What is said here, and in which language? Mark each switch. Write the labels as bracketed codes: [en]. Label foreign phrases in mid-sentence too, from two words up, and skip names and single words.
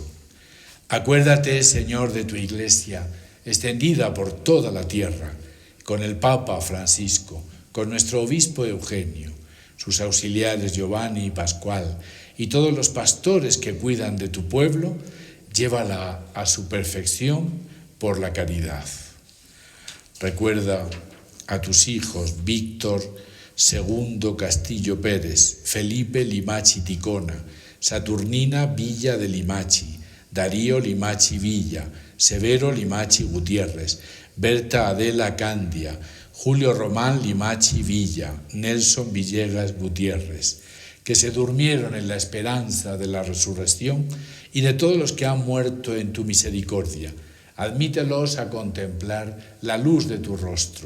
[es] Acuérdate, Señor, de tu Iglesia, extendida por toda la tierra, con el Papa Francisco, con nuestro obispo Eugenio, sus auxiliares Giovanni y Pascual, y todos los pastores que cuidan de tu pueblo, llévala a su perfección por la caridad. Recuerda a tus hijos Víctor Segundo Castillo Pérez, Felipe Limachi Ticona, Saturnina Villa de Limachi, Darío Limachi Villa, Severo Limachi Gutiérrez, Berta Adela Candia, Julio Román Limachi Villa, Nelson Villegas Gutiérrez, que se durmieron en la esperanza de la resurrección, y de todos los que han muerto en tu misericordia. Admítelos a contemplar la luz de tu rostro.